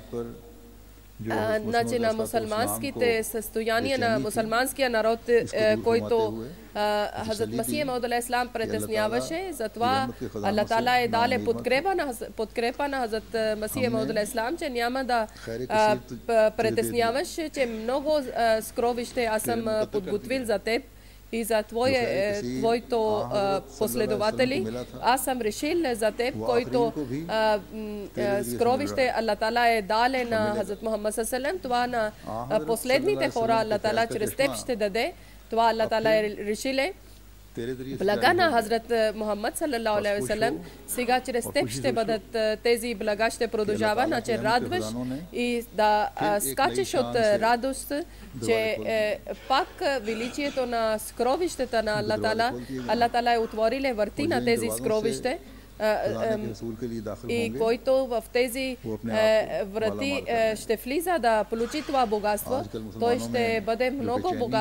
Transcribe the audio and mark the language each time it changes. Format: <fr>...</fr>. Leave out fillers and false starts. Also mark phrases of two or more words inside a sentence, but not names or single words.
<bg>Значи на мусулманските състояния на мусулманския народ, който Хазрат Масих Мауд</bg> <ar>عليه السلام</ar> <bg>притесняваше, затова Аллах Таала е дале подкрепа на Хазрат Масих Мауд</bg> <ar>عليه السلام,</ar> <bg>че няма да притесняваш, че много скровище аз съм подготвил за теб и за твоето последователи. Аз съм решил за теб, който скровище Аллах Таала е дале на Хазрат Мухаммад</bg> <ar>صلى الله عليه وسلم,</ar> <bg>това на последните хора Аллах Таала чрез теб ще даде. Това Аллах Таала е решиле. Блага на Хазрат Мухаммад</bg> <ar>صلى الله عليه وسلم,</ar> <bg>сега чрез теб ще бъдат тези блага, ще продължава, значи радваш и да скачеш от радост, че пак величието на скровищата на Аллах Таала е отвориле врати на тези скровище, и който в тези врати ще влиза да получи това богатство, той ще бъде много богат.</bg>